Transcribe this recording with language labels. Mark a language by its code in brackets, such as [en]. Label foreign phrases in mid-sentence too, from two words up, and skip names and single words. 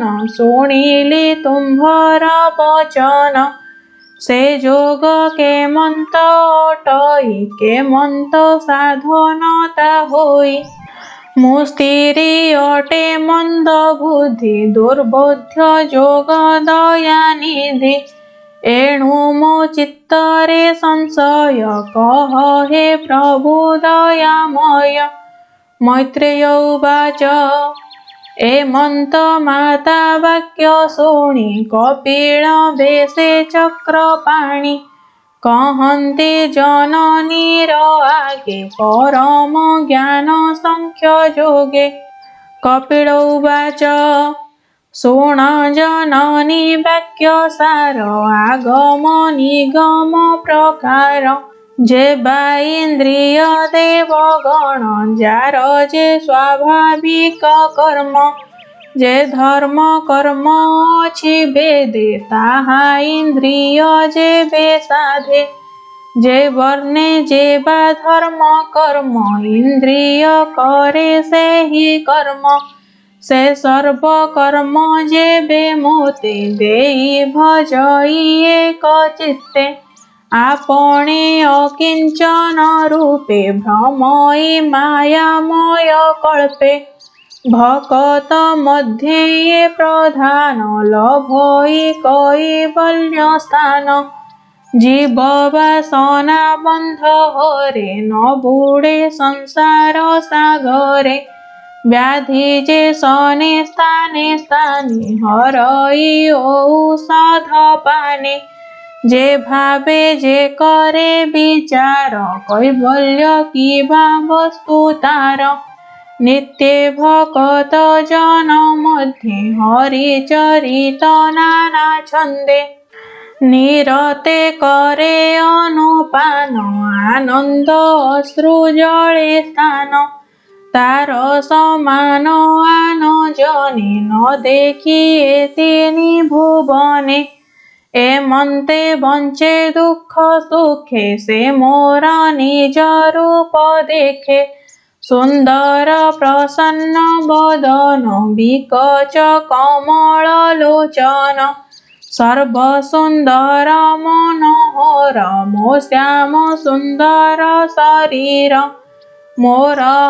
[or] ଶୁଣିଲି ତୁମ୍ଭର ବଚନ ସେ ଯୋଗ କେମନ୍ତ ଅଟଇ କେମନ୍ତ ସାଧନତା ହୋଇ ମୁସ୍ତିରୀ ଅଟେ ମନ୍ଦ ବୁଦ୍ଧି ଦୁର୍ବୋଧ୍ୟ ଯୋଗ ଦୟା ନିଧି ଏଣୁ ମୋ ଚିତ୍ତରେ ସଂଶୟ କହ ହେ ପ୍ରଭୁ ଦୟାମୟ ମୈତ୍ରେୟ ଉବାଚ ଏମନ୍ତ ମାତା ବାକ୍ୟ ଶୁଣି କପିଳ ବେଶେ ଚକ୍ରପାଣି କହନ୍ତି ଜନନୀର ଆଗେ ପରମ ଜ୍ଞାନ ସାଂଖ୍ୟ ଯୋଗେ କପିଳ ଉବାଚ ଶୁଣ ଜନନୀ ବାକ୍ୟ ସାର ଆଗମ ନିଗମ ପ୍ରକାର ଯେ ବା ଇନ୍ଦ୍ରିୟ ଦେବଗଣ ଯାର ଯେ ସ୍ୱାଭାବିକ କର୍ମ ଯେ ଧର୍ମ କର୍ମ ଅଛି ବେଦେ ତାହା ଇନ୍ଦ୍ରିୟ ଯେ ବେସାଧେ ଯେ ବର୍ଣ୍ଣେ ଯେ ବା ଧର୍ମ କର୍ମ ଇନ୍ଦ୍ରିୟ କରେ ସେ ହିଁ କର୍ମ ସେ ସର୍ବ କର୍ମ ଯେ ବେ ମୋତେ ଦେଇ ଭଜଇ ଏକ ଚିତ୍ତେ ଆପଣେ ଅକିଞ୍ଚନ ରୂପେ ଭ୍ରମଇ ମାୟାମୟ କଳ୍ପେ ଭକତ ମଧ୍ୟେ ପ୍ରଧାନ ଲଭଇ କୈବଲ୍ୟ ସ୍ଥାନ ଜୀବ ବାସନା ବନ୍ଧ ହରେ ନ ବୁଡ଼େ ସଂସାର ସାଗରେ ବ୍ୟାଧି ଯେ ସନେ ସ୍ଥାନେ ସ୍ଥାନେ ହରଇ ଔଷଧ ପାନେ ଯେ ଭାବେ ଯେ କରେ ବିଚାର କୈବଲ୍ୟ କିବା ବସ୍ତୁ ତାର ନିତ୍ୟ ଭଗତ ଜନ ମଧ୍ୟେ ହରି ଚରିତ ନାନା ଛନ୍ଦେ ନିରତେ କରେ ଅନୁପାନ ଆନନ୍ଦ ଅଶ୍ରୁ ଜଳେ ସ୍ଥାନ ତାର ସମାନ ଆନ ଜନେ ନ ଦେଖିଏ ତିନି ଭୁବନେ ଏମନ୍ତେ ବଞ୍ଚେ ଦୁଖ ସୁଖେ ସେ ମୋର ନିଜ ରୂପ ଦେଖେ ସୁନ୍ଦର ପ୍ରସନ୍ନ ବଦନ ବିକଚ କମଳ ଲୋଚନ ସର୍ବ ସୁନ୍ଦର ମନୋହର ମୋ ଶ୍ୟାମ ସୁନ୍ଦର ଶରୀର ମୋର